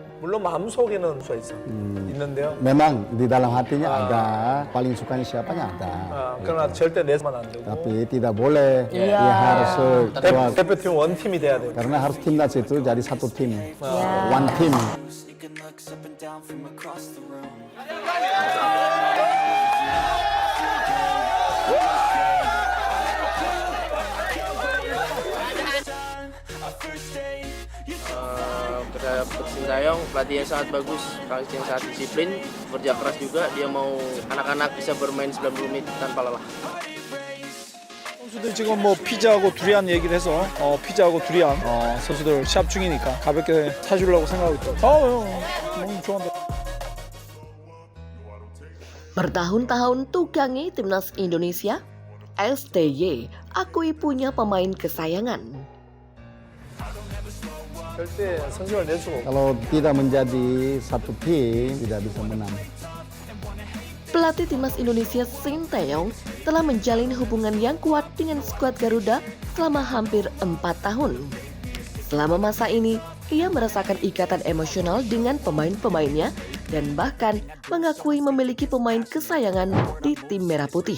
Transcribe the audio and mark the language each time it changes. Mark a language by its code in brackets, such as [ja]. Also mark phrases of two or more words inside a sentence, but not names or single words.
[ko] 물론 마음속에는 써 있어. 있는데요. [id] Memang di dalam hatinya ada, paling sukanya siapanya ada. [ko] 그러나 절대 내서만 안 되고. [id] Tapi tidak boleh, Iya. dia harus kuat. [ko] 대표팀 원팀이 돼야 돼요. [id] Karena harus timnas itu jadi satu tim, [en] one team. Sneaking looks up and down from across the room. [id] Terhadap Sintayong, pelatih yang sangat bagus, pelatih yang sangat disiplin, kerja keras juga. Dia mau anak-anak bisa bermain 90 menit tanpa lelah. [ko] 선수들 지금 뭐 피자하고 두리안 얘기를 해서 피자하고 두리안 선수들 시합 중이니까 가볍게 사주려고 생각하고 있고. 너무 좋아한다. [id] Bertahun-tahun tukangi timnas Indonesia, STY akui punya pemain kesayangan. [ko] 절대 선수를 낼 수가 없고. [id] Kalau tidak menjadi satu tim, tidak bisa menang. Pelatih timnas Indonesia Sintayong telah menjalin hubungan yang kuat dengan skuad Garuda selama hampir 4 tahun. Selama masa ini, ia merasakan ikatan emosional dengan pemain-pemainnya dan bahkan mengakui memiliki pemain kesayangan di tim Merah Putih.